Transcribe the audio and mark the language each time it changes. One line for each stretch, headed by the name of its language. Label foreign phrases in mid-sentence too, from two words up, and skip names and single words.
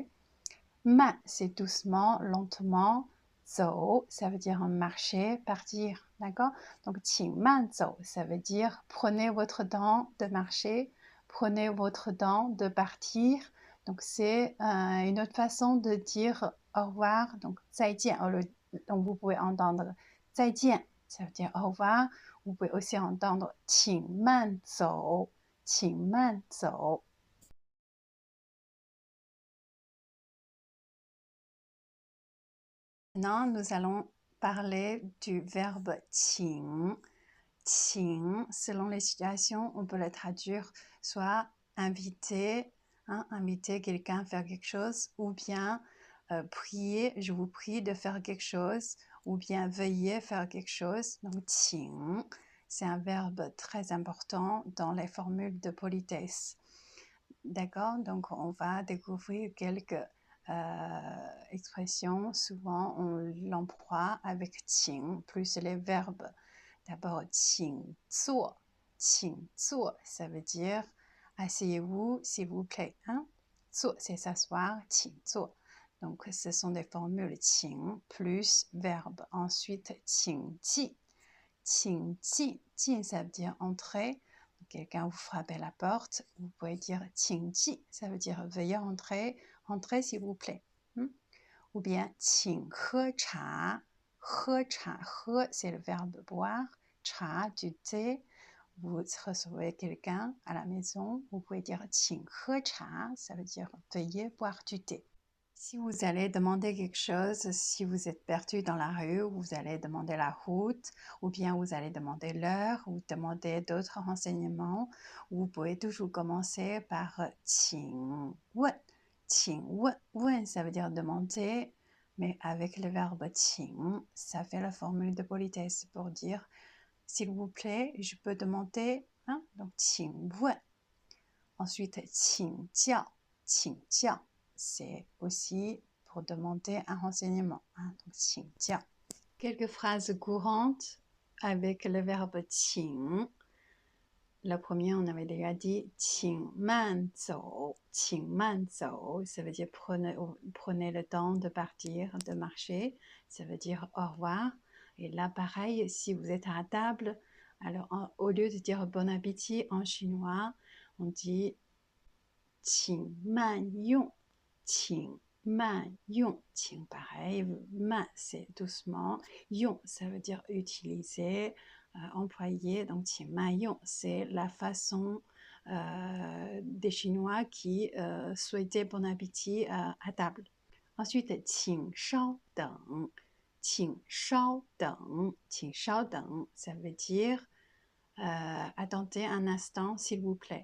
French: Man, c'est doucement, lentement. Zhou, ça veut dire marcher, partir, d'accord? Donc,
Chinese: 请慢走,
French: ça veut dire prenez votre temps de marcher, prenez votre temps de partir. Donc, c'est une autre façon de dire au revoir. Donc,
Chinese: 再见.
French: Donc, vous pouvez entendre 再见, ça veut dire au revoir. Vous pouvez aussi entendre
Chinese: 请慢走, 请慢走.
French: Maintenant, nous allons parler du verbe 请.
Chinese: 请,
French: selon les situations, on peut le traduire soit inviter, hein, inviter quelqu'un à faire quelque chose, ou bien prier, je vous prie de faire quelque chose, ou bien veuillez faire quelque chose. Donc 请, c'est un verbe très important dans les formules de politesse. D'accord? Donc on va découvrir quelques expressions, souvent on l'emploie avec 请 plus les verbes.
Chinese: D'abord 请坐, 请坐,
French: ça veut dire asseyez-vous s'il vous plaît. Hein? 坐 c'est s'asseoir,
Chinese: 请坐.
French: Donc ce sont des formules 请 plus verbe. Ensuite
Chinese: 请进, 请进,
French: 进 ça veut dire entrer. Quelqu'un vous frappe à la porte, vous pouvez dire
Chinese: 请进,
French: ça veut dire veuillez entrer, entrez s'il vous plaît. Ou bien
Chinese: 请喝茶, 喝茶,
French: 喝 c'est le verbe boire, 茶 du thé. Vous recevez quelqu'un à la maison, vous pouvez dire
Chinese: 请喝茶,
French: ça veut dire veuillez boire du thé. Si vous allez demander quelque chose, si vous êtes perdu dans la rue, vous allez demander la route, ou bien vous allez demander l'heure, ou demander d'autres renseignements, vous pouvez toujours commencer par
Chinese: 请问. 请问,
French: 问 ça veut dire demander, mais avec le verbe 请, ça fait la formule de politesse pour dire s'il vous plaît, je peux demander, hein?
Chinese: Donc 请问. Ensuite 请教, 请教.
French: C'est aussi pour demander un renseignement. Hein? Donc,
Chinese: 请教.
French: Quelques phrases courantes avec le verbe 请. La première, on avait déjà dit
Chinese: 请慢走. 请慢走,
French: ça veut dire prenez le temps de partir, de marcher. Ça veut dire au revoir. Et là, pareil, si vous êtes à table, alors au lieu de dire bon appétit en chinois, on dit
Chinese: 请慢用. 请慢用,
French: 请 pareil, 慢 c'est doucement, 用 ça veut dire utiliser, employer, donc
Chinese: 请慢用
French: c'est la façon des Chinois qui souhaitaient bon appétit à table. Ensuite,
Chinese: 请稍等, 请稍等, 请稍等,
French: ça veut dire attendez un instant s'il vous plaît.